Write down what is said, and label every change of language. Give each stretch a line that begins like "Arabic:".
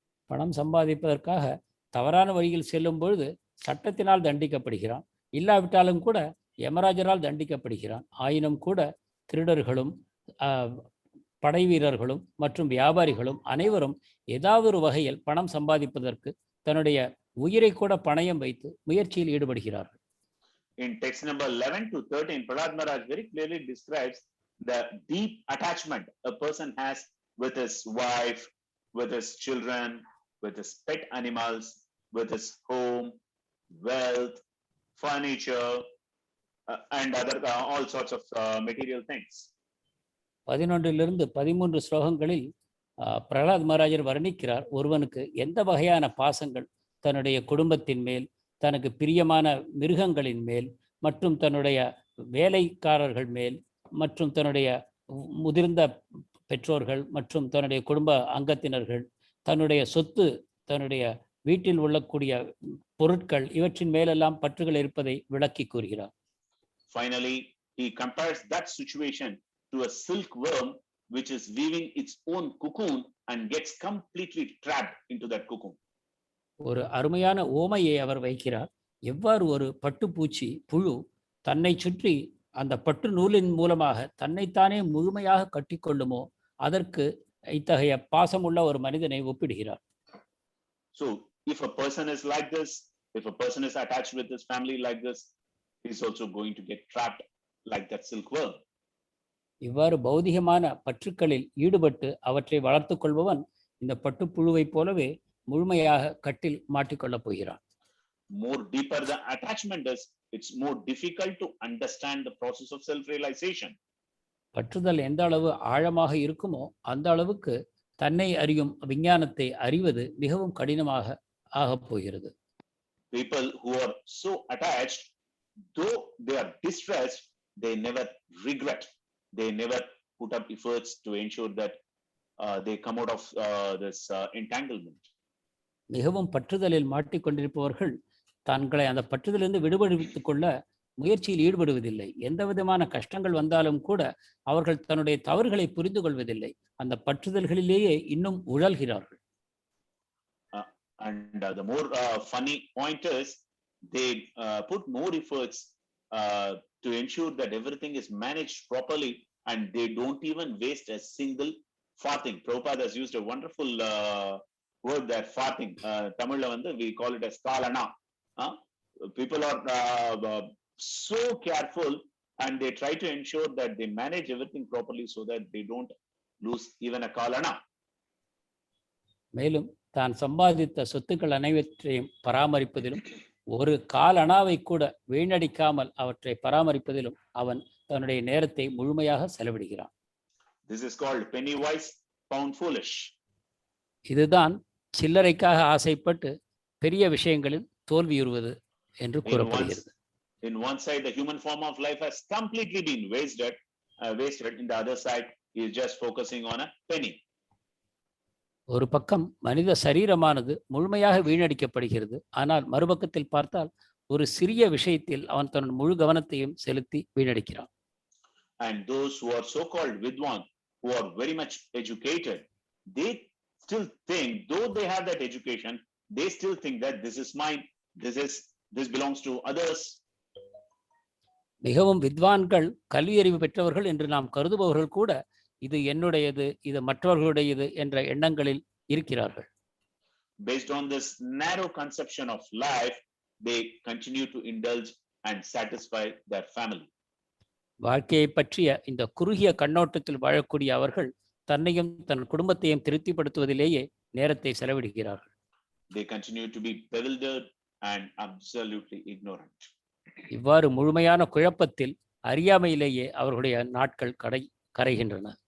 Tamil: பணம் சம்பாதிப்பதற்காக தவறான வழியில் செல்லும் பொழுது சட்டத்தினால் தண்டிக்கப்படுகிறான். இல்லாவிட்டாலும் கூட யமராஜரால் தண்டிக்கப்படுகிறான். ஆயினும் கூட திருடர்களும் படை வீரர்களும் மற்றும் வியாபாரிகளும் அனைவரும் ஏதாவது ஒரு வகையில் பணம் சம்பாதிப்பதற்கு தன்னுடைய உயிரை கூட பணயம் வைத்து முயற்சியில் ஈடுபடுகிறார்கள்.
English: In text number 11 to 13, Prahlad Maharaj very clearly describes the deep attachment a person has with his wife, with his children, with his pet animals, with his home, wealth, furniture, and other all sorts of material things.
Tamil: 11 13 ஸ்லோகங்களில் பிரகலாத் மகாராஜர் வர்ணிக்கிறார் ஒருவனுக்கு எந்த வகையான பாசங்கள் தன்னுடைய குடும்பத்தின் மேல், தனக்கு பிரியமான மிருகங்களின் மேல் மற்றும் தன்னுடைய வேலைக்காரர்கள் மேல் மற்றும் தன்னுடைய முதிர்ந்த பெற்றோர்கள் மற்றும் தன்னுடைய குடும்ப அங்கத்தினர்கள், தன்னுடைய சொத்து, தன்னுடைய வீட்டில் உள்ளக்கூடிய பொருட்கள், இவற்றின் மேலெல்லாம் பற்றுகள் இருப்பதை விளக்கி கூறுகிறார்.
English: Finally, he compares that situation to a silkworm which is weaving its own cocoon and gets completely trapped into that cocoon.
Tamil: ஒரு அருமையான ஓமையை அவர் வைக்கிறார். எவ்வாறு ஒரு பட்டுப்பூச்சி புழு தன்னை சுற்றி அந்த பட்டு நூலின் மூலமாக தன்னைத்தானே முழுமையாக கட்டிக்கொள்ளுமோ அதற்கு இத்தகைய பாசமுள்ள ஒரு மனிதனை ஒப்பிடுகிறார்.
English: So if a person is like this, if a person is attached with his family like this, he is also going to get trapped like that silkworm.
Tamil: இவ்வாறு பௌதிகமான பற்றுக்களில் ஈடுபட்டு அவற்றை வளர்த்து கொள்பவன் இந்த பட்டுப்புழுவை போலவே முழுமையாக கட்டில் மாட்டிக்கொள்ளப் போகிறான்.
English: More deeper the attachment is, it's more difficult to understand the process of self-realization.
Tamil: பற்றுதல் எந்த அளவு ஆழமாக இருக்குமோ அந்த அளவுக்கு தன்னை அறியும் விஞ்ஞானத்தை அறிவது மிகவும் கடினமாக ஆகப் போகிறது.
English: People who are so attached, though they are distressed, they never regret. They never put up efforts to ensure that they come out of this entanglement.
Tamil: மிகவும் பற்றுதலில் மாட்டிக்கொண்டிருப்பவர்கள் தங்களை அந்த பற்றுதலிருந்து விடுபடுத்திக் கொள்ள முயற்சியில் ஈடுபடுவதில்லை. எந்த விதமான கஷ்டங்கள் வந்தாலும் கூட அவர்கள் தன்னுடைய தவறுகளை புரிந்து கொள்வதில்லை. அந்த பற்றுதல்களிலேயே இன்னும் உழல்கிறார்கள்.
English: And the more funny point is, they put more efforts to ensure that everything is managed properly, and they don't even waste a single farthing. Prabhupada has used a wonderful word there, farthing.
Tamil: Tamil la vandu
English: we call it as kalana. People are so careful and they try to ensure that they manage everything properly so that they don't lose even a kalana.
Tamil: மேலும் தான் சம்பாதித்த சொத்துக்கள் அனைவற்றையும் பராமரிப்பதிலும் ஒரு காலணாவை கூட வீணடிக்காமல் அவற்றை பராமரிப்பதிலும் அவன் தன்னுடைய நேரத்தை முழுமையாக செலவிடுகிறான்.
English: This is called penny wise, pound foolish.
Tamil: இதுதான் சில்லறைக்காக ஆசைப்பட்டு பெரிய விஷயங்களில் தோல்வியுறுவது என்று கூறப்படுகிறது.
English: In one side, the human form of life has completely been wasted. In the other side, he is just focusing on a penny.
Tamil: ஒரு பக்கம் மனித சரீரமானது முழுமையாக வீணடிக்கப்படுகிறது. ஆனால் மறுபக்கத்தில் பார்த்தால் ஒரு சிறிய விஷயத்தில் அவன் தன் முழு கவனத்தையும் செலுத்தி வீணடிக்கிறான்.
English: And those who are so called vidwan, who are very much educated, they still think, though they have that education, they still think that this is mine, this belongs to others.
Tamil: மிகவும் வித்வான்கள், கல்வியறிவு பெற்றவர்கள் என்று நாம் கருதுபவர்கள் கூட இது என்னுடையது, இது மற்றவர்களுடையது என்ற எண்ணங்களில் இருக்கிறார்கள்.
English: Based on this narrow conception of life, they continue to indulge and satisfy their family.
Tamil: வாழ்க்கையை பற்றிய இந்த குறுகிய கண்ணோட்டத்தில் வாழக்கூடிய அவர்கள் தன்னையும் தன் குடும்பத்தையும் திருப்திப்படுத்துவதிலேயே நேரத்தை செலவிடுகிறார்கள்.
English: They continue to be bewildered and absolutely ignorant.
Tamil: இவ்வாறு முழுமையான குழப்பத்தில் அறியாமையிலேயே அவர்களுடைய நாட்கள் கரைகின்றன.